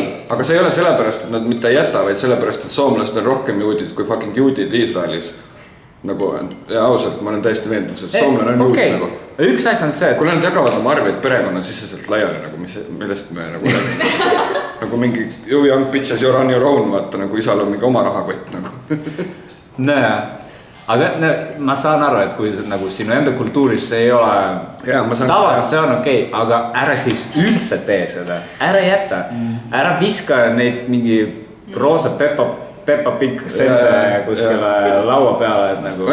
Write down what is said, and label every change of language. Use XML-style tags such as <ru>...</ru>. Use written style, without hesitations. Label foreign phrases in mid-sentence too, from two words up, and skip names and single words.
<et>Aga see ei ole sellepärast, et nad mitte ei jäta, vaid sellepärast, et soomlased on rohkem juudid kui fucking juudid Iisraelis. Nagu, ja ausalt, ma olen täiesti veendunud, et soomlane on juud nagu. Üks asi on see, et... Kui nad jagavad oma arveid perekonna siseselt laiali, nagu millest me nagu... Nagu mingi</et> <en>you young bitches, you're on your own,</en> <et>vaata, nagu isal on mingi oma rahakott nagu. Näe, aga ma saan aru, et kui nagu sinu enda kultuuris see ei ole tavas, see on okei, aga ära siis üldse tee seda, ära jäta, ära viska neid mingi roosa Peppa Pig sente kuskile laua peale, et nagu...</et>